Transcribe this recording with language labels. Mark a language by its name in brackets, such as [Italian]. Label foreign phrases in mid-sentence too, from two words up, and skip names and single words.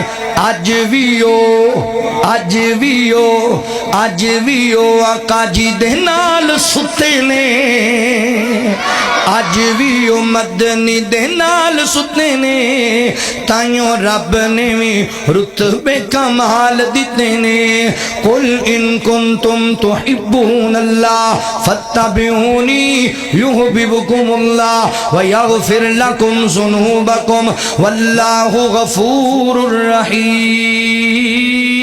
[Punjabi] اج بھی او آقا جی دے نال سُتے نے، اج بھی او مدنی دے نال سُتے نے، تائیوں رب نے بھی رتبے کمال دتے نے. [Arabic] قل إن كنتم تحبون الله فاتبعوني يحببكم الله ويغفر لكم ذنوبكم والله غفور رحيم.